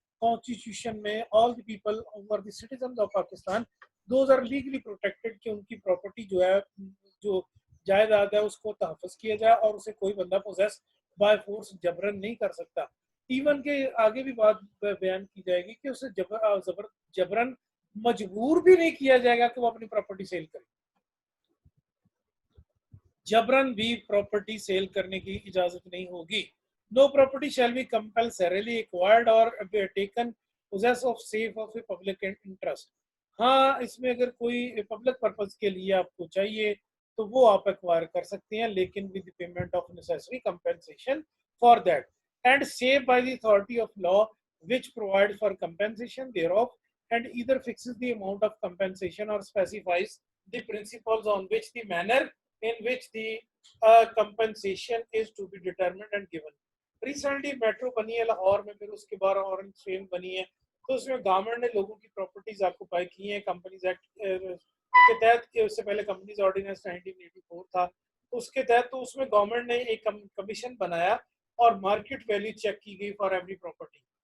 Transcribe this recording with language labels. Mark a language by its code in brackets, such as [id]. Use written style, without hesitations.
[ur] Constitution میں [en] all the people over the citizens of Pakistan those are legally protected [ur] کہ ان کی property جو ہے, جو جائیداد ہے اس کو تحفظ کیا جائے اور اسے کوئی بندہ پوزیس بائی فورس جبرن نہیں کر سکتا. ایون کہ آگے بھی بات بیان کی جائے گی کہ اسے جبرن مجبور بھی نہیں کیا جائے گا کہ وہ اپنی پراپرٹی سیل کرے. جبرن بھی پراپرٹی سیل کرنے کی اجازت نہیں ہوگی. [en] No property shall be compulsorily acquired or taken possess of save of a public interest. [ur] ہاں اس میں اگر کوئی پبلک پرپز کے لیے آپ کو چاہیے تو وہ آپ ایکوائر کر سکتے ہیں, لیکن [en] with the payment of necessary compensation for that and saved by the authority of law which provides for compensation thereof and either fixes the amount of compensation or specifies the principles on which the manner in which the compensation is to be determined and given. [ur] Recently metro بنی ہے لاہور میں, پھر اس کے بعد orange frame بنی ہے, تو اس میں گورنمنٹ نے لوگوں کی پراپرٹیز آکوپائی کی ہیں کمپنیز ایکٹ کے تحت, کہ اس سے پہلے کمپنیز آرڈیننس 1984 تھا, اس کے تحت تو اس میں گورنمنٹ نے ایک کمیشن بنایا اور مارکیٹ ویلیو چیک کی گئی [en] For every property.